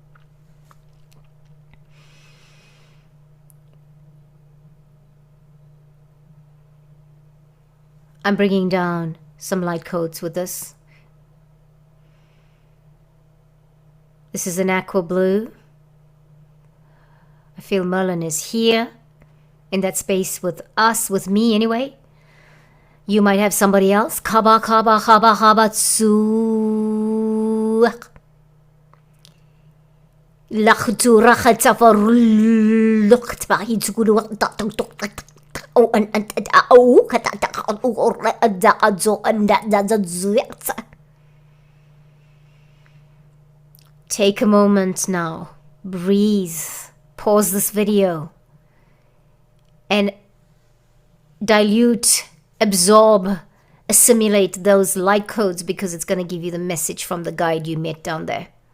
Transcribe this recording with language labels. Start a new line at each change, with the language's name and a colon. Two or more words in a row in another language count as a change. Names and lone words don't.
English: I'm bringing down some light codes with this. This is an aqua blue. I feel Merlin is here in that space with us, with me anyway. You might have somebody else. Kaba kaba kaba kaba tsu. Lakhtu rakhatafar luktba hitsuguru oh and oh take a moment now, breathe, pause this video, and dilute, absorb, assimilate those light codes, because it's going to give you the message from the guide you met down there.